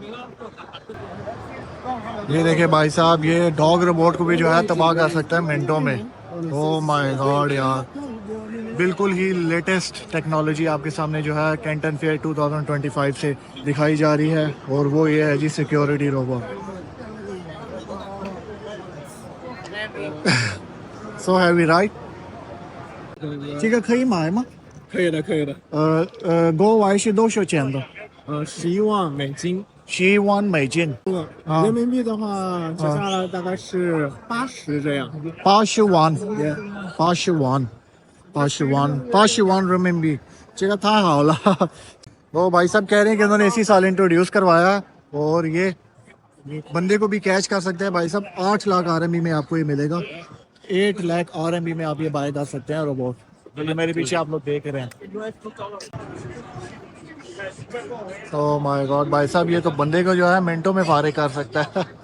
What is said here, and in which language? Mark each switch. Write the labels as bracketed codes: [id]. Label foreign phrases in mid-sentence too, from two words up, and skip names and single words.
[hi] ये देखे भाई साहब, ये [en] dog robot [hi] को भी जो है तबाह कर सकता है मिनटों में। [en] oh my god [hi] यार, बिल्कुल ही [en] latest technology [hi] आपके सामने जो है कैंटन फेयर 2025 से दिखाई जा रही है। और वो ये है जी [en] security robot. So heavy, right? [zh] 这个可以买吗？可以的，可以的。国外是多少钱的 11万美金。？11万美金。人民币的话，折下来大概是80这样。 80万，80万，80万人民币，这个太好了。 [hi] वो भाई साहब कह रहे हैं कि उन्होंने इसी साल इंट्रोड्यूस करवाया और ये बंदे को भी कैच कर सकते हैं भाई साहब। 8 लाख RMB में आपको ये मिलेगा। 8 लाख RMB में आप ये बाय कर सकते हैं रोबोट। जो मेरे पीछे आप लोग देख रहे हैं। [en] oh my god [hi] भाई साहब, ये तो बंदे को जो है मिनटों में फारिग कर सकता है।